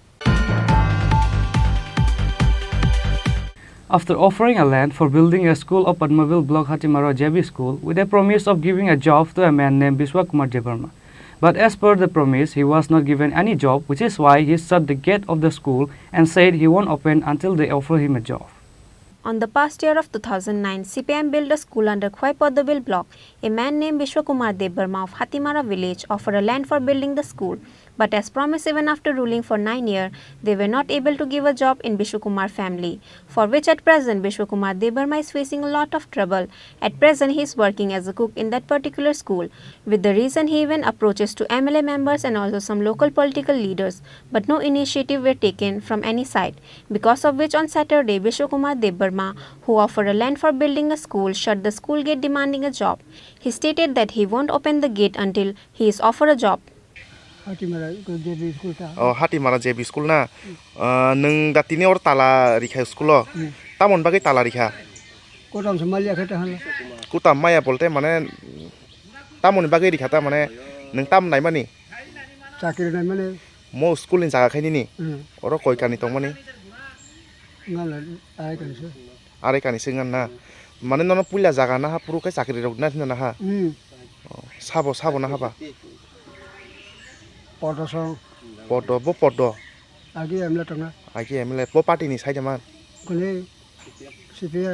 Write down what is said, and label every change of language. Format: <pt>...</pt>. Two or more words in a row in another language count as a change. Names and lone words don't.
<en>After offering a land for building a school of Padmaville Block Hatimara JB School with a promise of giving a job to a man named Bishwa Kumar Debarma. But as per the promise, he was not given any job, which is why he shut the gate of the school and said he won't open until they offer him a job. On the past year of 2009, CPM built a school under Khwai Padmaville block. A man named Bishwa Kumar Debarma of Hatimara village offered a land for building the school. But as promised, even after ruling for 9 years, they were not able to give a job in Bishwa Kumar family, for which at present Bishwa Kumar Debarma is facing a lot of trouble. At present, he is working as a cook in that particular school. With the reason, he even approaches to MLA members and also some local political leaders, but no initiative were taken from any side. Because of which on Saturday, Bishwa Kumar Debarma, who offered a land for building a school, shut the school gate demanding a job. He stated that he won't open the gate until he is offered a job.</en> <trp>Hatimara JB school na nung datini or tala rikha school tamon bagai tala rikha kutam maya bolte mane tamon bagai rikha ta mane nung tam nai mani mo school ni jaga khaini ni oro koi kani tongmani ngala ai kan se are kani singan na mane nono puila jaga na ha puru kai chakri rok na thina na ha sabo na haba podo song podo agi amla tanga agi emle po party ni sai jaman kone sipia</trp>